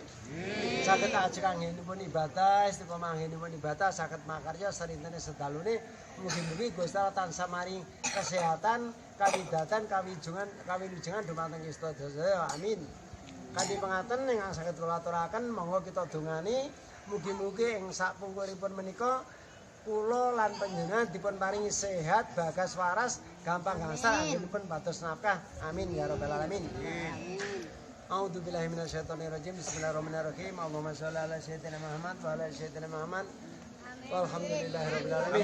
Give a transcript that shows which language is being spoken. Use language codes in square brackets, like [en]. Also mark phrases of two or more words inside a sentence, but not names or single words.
[jv] Saged ajeng anggenipun ibadah, istiqomah anggenipun ibadah saged makarya sarintene sedalune mugi-mugi Gusti Allah tansah maring kesehatan, kawidatan, kawilujengan dumateng kita sedaya. Amin. Kanthi pangaten ingkang saged kula aturaken monggo kita dongani mugi-mugi ing sapungkuripun menika kula lan panjenengan dipun paringi sehat, bagas waras, gampang gangsal anggenipun pados nafkah. [ar] آمين يا رب العالمين. آمين. أعوذ بالله من الشيطان الرجيم. بسم الله الرحمن الرحيم. اللهم صل على سيدنا محمد وعلى سيدنا محمد. والحمد لله رب العالمين.